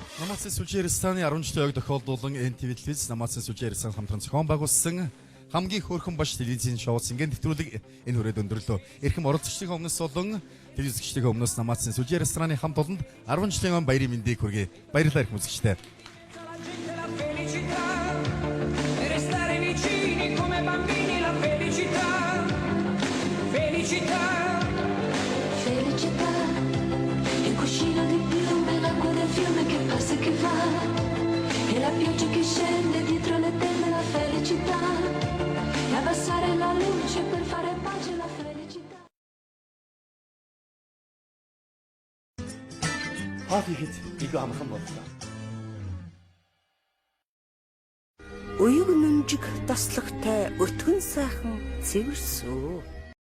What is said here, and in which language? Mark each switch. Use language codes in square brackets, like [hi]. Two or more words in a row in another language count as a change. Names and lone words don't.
[mn] Намаацын сүлжээ рестораны 10 жилийн ойг тохиолдуулан NTV телевиз Намаацын сүлжээ ресторан хамтран зохион байгуулсан хамгийн хөөрхөн баш телевизийн шоу Синген нэвтрүүлэг энэ хүрээд өндөрлөө. Эрхэм оролцогчдын өмнөөс болон телевизчдийн өмнөөс Намаацын сүлжээ рестораны хамт олонд 10 жилийн он баярын мэндийг хүргэе. Баярлалаа эрхэм үзэгчдээ. [it] Restare vicini come bambini la felicità, felicità, Felicità, il cuscino di piume, l'acqua del fiume che passa e che va, e la pioggia che scende dietro le tende, la felicità, e abbassare la luce per fare pace, la felicità. [mn] Хоол хийхэд илүү амархан боллоо. Уяг нүнжиг таслагтай өтгөн сайхан цэвэр сүү.